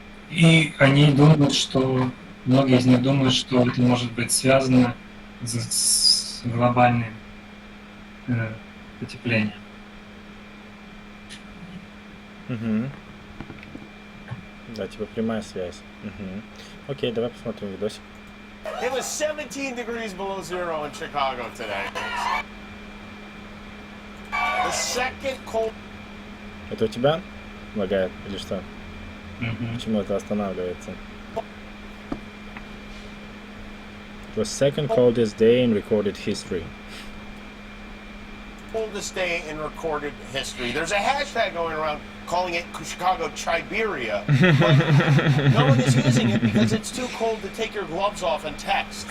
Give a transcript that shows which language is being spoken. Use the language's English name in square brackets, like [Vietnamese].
[Russian] И они думают, что многие из них думают, что это может быть связано с глобальным потеплением. Мгм. Да, типа прямая связь. Мгм. Окей, давай посмотрим видосик. [English] It was 17 degrees below zero in Chicago today. The second cold. [Russian] Это у тебя лагает или что? Мгм. Почему это останавливается? [English] It was second coldest day in recorded history. Coldest day in recorded history. There's a hashtag going around calling it Chicago Chiberia. But no one is using it because it's too cold to take your gloves off and text.